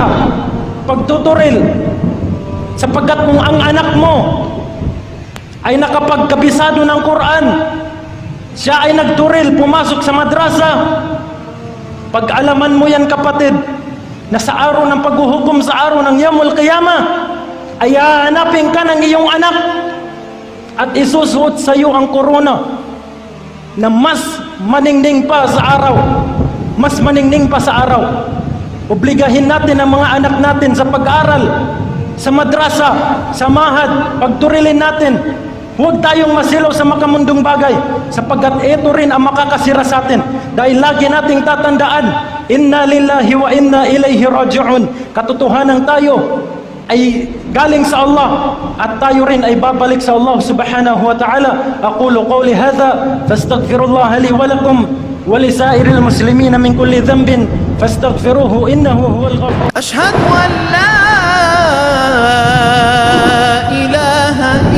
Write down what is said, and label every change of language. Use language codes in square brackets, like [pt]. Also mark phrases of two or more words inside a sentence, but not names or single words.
[tl] pagtuturil, sapagkat kung ang anak mo ay nakapagkabisado ng Quran, siya ay nagturil, pumasok sa madrasa, pag-alaman mo yan kapatid, na sa araw ng paghuhukom, sa araw ng [ar] يوم القيامة, [tl] ay hahanapin ka ng iyong anak at isusuot sa iyo ang korona na mas maningning pa sa araw, mas maningning pa sa araw. Obligahin natin ang mga anak natin sa pag-aaral, sa madrasa, sa mahad, pagturilin natin. Huwag tayong masilaw sa makamundong bagay, sapagkat ito rin ang makakasira sa atin. Dahil lagi nating tatandaan, [ar] إنا لله وإنا إليه راجعون. [tl] Katotohanan tayo ay galing sa Allah at tayo rin ay babalik sa Allah [ar] سبحانه وتعالى. أقول قولي هذا فأستغفر الله لي ولكم ولسائر المسلمين من كل ذنب فاستغفروه إنه هو الغفور. أشهد أن لا إله